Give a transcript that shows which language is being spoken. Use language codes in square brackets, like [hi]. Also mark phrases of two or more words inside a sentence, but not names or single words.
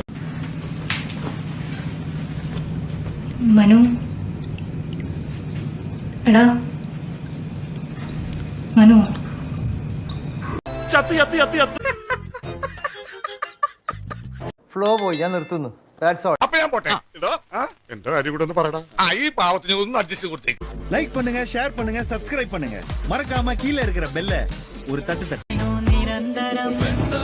[ml] മനു, എടാ മനു. ഫ്ലോ പോയി, ഞാൻ നിർത്തുന്നു. അപ്പൊ ഞാൻ പോട്ടെ. എന്റെ കാര്യം കൂടെ ഒന്ന് പറയടാ. ഈ പാവത്തിന് ഒന്ന് അഡ്ജസ്റ്റ് കൊടുത്തേക്ക്. [ta] லைக் பண்ணுங்க, ஷேர் பண்ணுங்க, சப்ஸ்கிரைப் பண்ணுங்க. மறக்காம கீழே இருக்கிற பெல்ல ஒரு தட்டு தட்டு. [ml] നിരന്തരം